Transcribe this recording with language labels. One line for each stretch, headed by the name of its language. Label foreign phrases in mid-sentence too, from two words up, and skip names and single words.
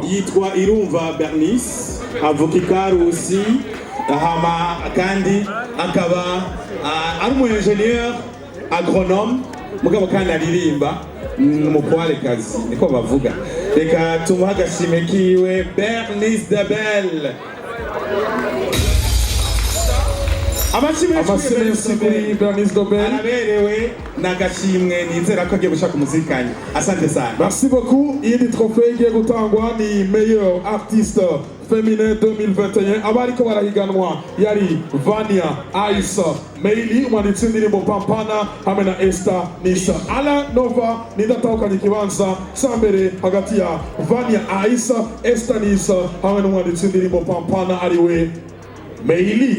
Rundi: yitwa Irumva Bernice, avuka i Karusi hama kandi akaba ari umu
French: ingénieur agronome
Rundi: mugabo kandi aririmba umukwarekazi niko bavuga. Reka tumuha agashimwe kiwe Bernice Dobel. Amasinesi kuri Bernice Dobel araberewe n'agashimwe, nizera ko agiye gushaka umuzikanye.
Swahili: Asante sana.
French: Merci beaucoup.
Rundi: Iyindi trophée igiye gutangwa ni
French: meilleur artiste féminin
Rundi: 2021. Abariko barahiganwa yari Vania, Aisa, Meili umwanditsi w'indirimbo Pampana hamwe na Esther Nisa. Alain Nova nidatahukanye ikibanza cya mbere hagati ya Vania, Aisa, Esther Nisa hamwe n'umwanditsi w'indirimbo Pampana ariwe Meili.